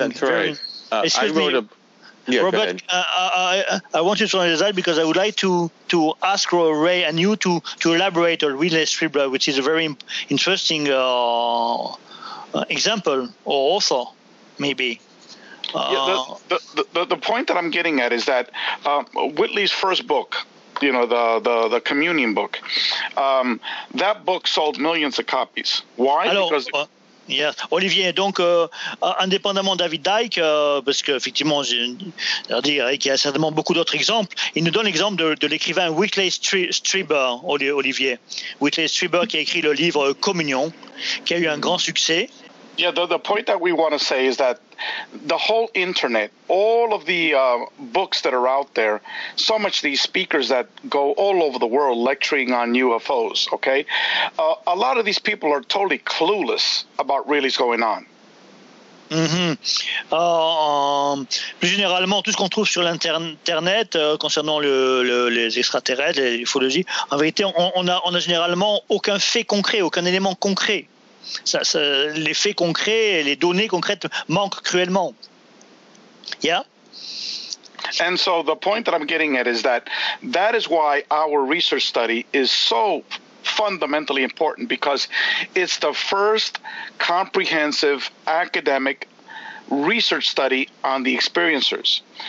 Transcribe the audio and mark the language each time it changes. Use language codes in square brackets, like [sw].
[en] Robert, I want you to understand that because I would like to ask Ray and you to elaborate on Whitley Strieber, which is a very interesting example or author, maybe. The point that I'm getting at is that Whitley's first book, the communion book, that book sold millions of copies. Why? Yes. [fr] Olivier, donc indépendamment de David Icke, parce qu'effectivement, il y a certainement beaucoup d'autres exemples, il nous donne l'exemple de l'écrivain Whitley Strieber, Olivier. Whitley Strieber qui a écrit le livre Communion, qui a eu un grand succès. [en] Yeah, the point that we want to say is that the whole internet, all of the books that are out there, so much of these speakers that go all over the world lecturing on UFOs, okay? A lot of these people are totally clueless about really what's going on. [fr] Plus généralement, tout ce qu'on trouve sur l'internet concernant les extraterrestres, les ufologies, en vérité, on a généralement aucun fait concret, aucun élément concret. ça, les faits concrets, les données concrètes manquent cruellement. [en] Yeah? And so the point that I'm getting at is that that is why our research study is so fundamentally important, because it's the first comprehensive academic research study on the experiencers.